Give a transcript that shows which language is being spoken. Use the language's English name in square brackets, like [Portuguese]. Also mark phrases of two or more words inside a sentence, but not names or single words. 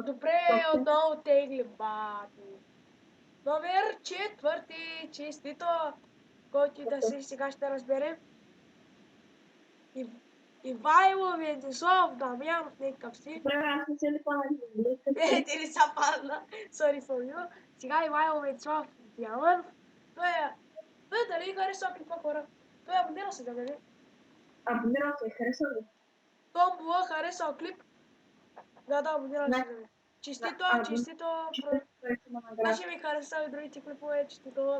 [Bulgarian] Добре, отново тегли, бати. Номер 4, честито, който да си сега ще разберем. Ивайло Венцислав Дамянов, някакъв си. Добре, аз не се ли по-на Ти ли са падна? [English] Sorry for you. [Bulgarian] Сега Ивайло Венцислав Дамянов. Той дали харесва клипа хора? Той абонира се да дали. Абонирал се, харесва ли? Томбула харесал клип. Да, абонира се да дали. Честито. Значи ми харесал и другите клипове, честито.